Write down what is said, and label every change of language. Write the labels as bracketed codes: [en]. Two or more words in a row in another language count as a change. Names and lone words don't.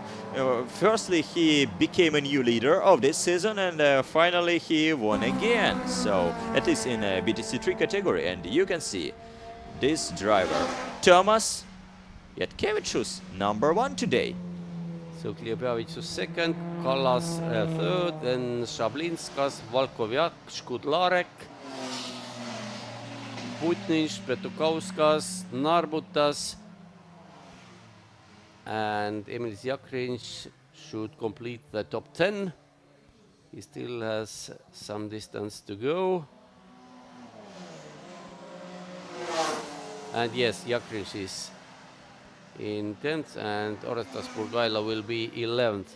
[en] Firstly, he became a new leader of this season, and finally he won again. So at least in a BTC3 category, and you can see this driver, Tomas Jatkevicius, number 1 today. So Kliavicius second, Kallas third, then Shablinskas, Valkoviak, Skudlarek, Putnic, BaTCC, Narbutas, and Emilis Jakrinč should complete the top 10. He still has some distance to go. And yes, Jakriņš is in 10th and Orestas Burgaila will be 11th.